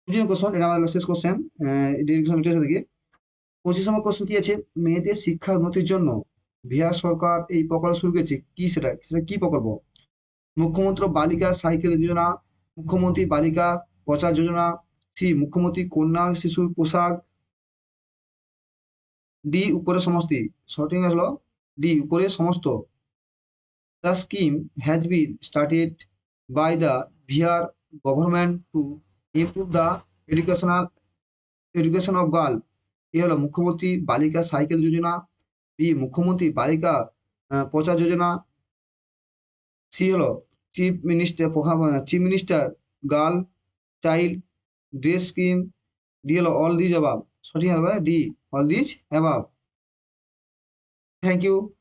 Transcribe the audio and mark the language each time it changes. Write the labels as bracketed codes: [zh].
[bn] Question, এটা আমাদের শেষ কোশ্চেন থেকে। 25 নম্বর কোশ্চেন কি আছে মেয়েদের শিক্ষা উন্নতির জন্য বিহার সরকার এই প্রকল্প শুরু করেছে কি? সেটা কি প্রকল্প? মুখ্যমন্ত্রী বালিকা সাইকেল যোজনা, মুখ্যমন্ত্রী বালিকা প্রচার যোজনা, সি মুখ্যমন্ত্রী কন্যা শিশুর পোশাক, ডি উপরে সমস্ত। সঠিক হলো ডি উপরে সমস্ত। [en] The scheme has been started by the Bihar government to improve the education of girl। [bn] এ হলো মুখ্যমন্ত্রী বালিকা সাইকেল যোজনা, বি মুখ্যমন্ত্রী বালিকা প্রচার যোজনা, সি হলো [en] chief minister girl child dress scheme, [bn] D হলো [en] All these above. [bn] সঠিক হবে D [en] All these above. Thank you.